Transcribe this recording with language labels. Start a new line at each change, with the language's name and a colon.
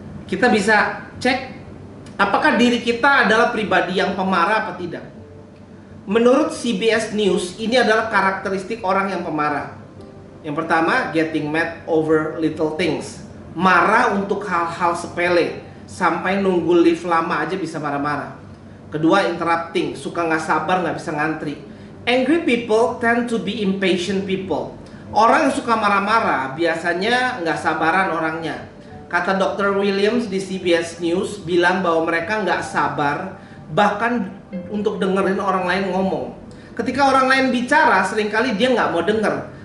Indonesian: Kita bisa cek apakah diri kita adalah pribadi yang pemarah atau tidak. Menurut CBS News, ini adalah karakteristik orang yang pemarah. Yang pertama,
English: getting mad over little things.
Indonesian: Marah untuk hal-hal sepele, sampai nunggu lift lama aja bisa marah-marah. Kedua, interrupting, suka nggak sabar, nggak bisa ngantri.
English: Angry people tend to be impatient people.
Indonesian: Orang yang suka marah-marah biasanya nggak sabaran orangnya. Kata Dr. Williams di CBS News bilang bahwa mereka nggak sabar bahkan untuk dengerin orang lain ngomong. Ketika orang lain bicara, seringkali dia nggak mau denger.